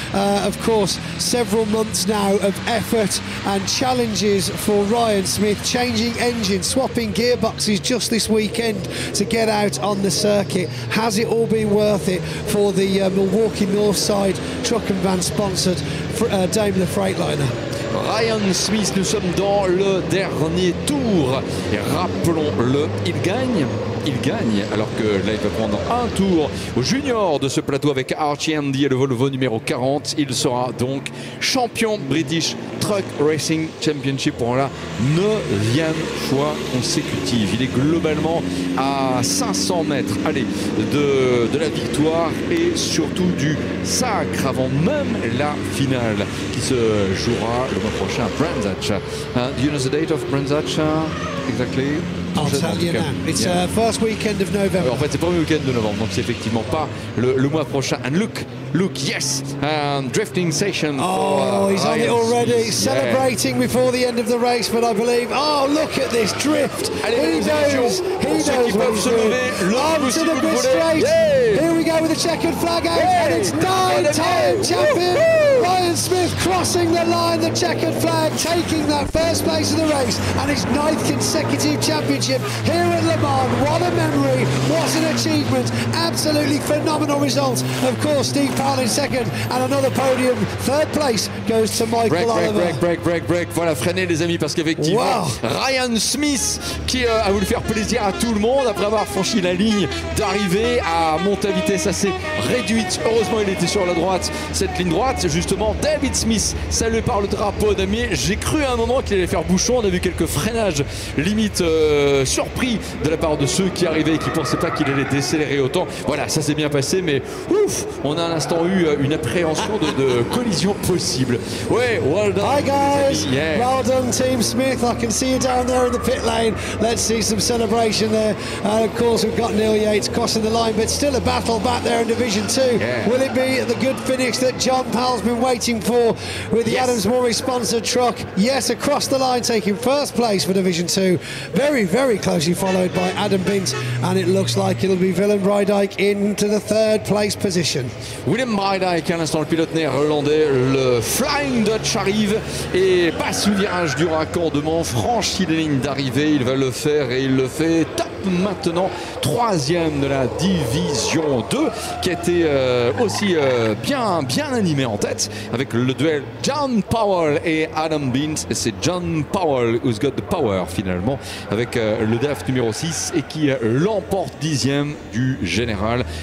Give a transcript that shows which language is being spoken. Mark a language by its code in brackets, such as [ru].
[en] Of course, several months now of effort and challenges for Ryan Smith, changing engines, swapping gearboxes just this weekend to get out on the circuit. Has it all been worth it for the Milwaukee Northside truck and van sponsored Daimler Freightliner? [fr] Ryan Smith, nous sommes dans le dernier tour et rappelons-le, il gagne alors que là il va prendre un tour au junior de ce plateau avec Archie Andy et le Volvo numéro 40. Il sera donc champion British Truck Racing Championship pour la 9e fois consécutive. Il est globalement à 500 mètres de la victoire et surtout du sacre avant même la finale qui se jouera le mois prochain à Brands Hatch. [en] Do you know the date of Brands Hatch exactly? I'll tell you now. It's first weekend of November. [fr] En fait, c'est le premier week-end de novembre, donc c'est effectivement pas le mois prochain. [en] And look, yes, drifting session. Oh, he's on it already, celebrating before the end of the race. But I believe, look at this drift. He knows what he's doing. On to the pit straight. Here we go with the checkered flag out, and it's 9-time champion Ryan Smith crossing the line. The checkered flag, taking that first place of the race, and his 9th consecutive championship here at Le Mans. What a memory, what an achievement, absolutely phenomenal results. Of course, Steve Powell in second, and another podium. Third place goes to Michael Oliver. Break. [fr] Voilà, freinez les amis, parce qu'effectivement, Ryan Smith qui a voulu faire plaisir à tout le monde après avoir franchi la ligne d'arrivée, à monter à vitesse assez réduite. Heureusement, il était sur la droite, cette ligne droite. Justement, David Smith, salué par le drapeau d'ami. J'ai cru à un moment qu'il allait faire bouchon. On a vu quelques freinages limite surpris de la part de ceux qui arrivaient et qui ne pensaient pas qu'il allait décélérer autant. Voilà, ça s'est bien passé, mais ouf, on a à l'instant eu une appréhension de collision possible. Ouais, [en] well done. Hi guys, well done Team Smith. I can see you down there in the pit lane. Let's see some celebration there. And of course we've got Neil Yates crossing the line, but still a battle back there in Division 2. Will it be the good finish that John Powell's been waiting for with the Adams Murray sponsored truck? Yes, across the line, taking first place for Division 2. Very, very closely followed by Adam Bint, and it looks like it'll be Willem Breidijk into the third place position. [fr] Willem Breidijk, à l'instant le pilote néerlandais, le Flying Dutch arrive et passe le virage du raccordement, franchit la ligne d'arrivée, il va le faire et il le fait top maintenant, 3e de la Division 2, qui a été aussi bien animé en tête avec le duel John Powell et Adam Bint, et c'est John Powell [en] who's got the power [fr] finalement avec le DAF numéro 6 et qui l'emporte 10e du général.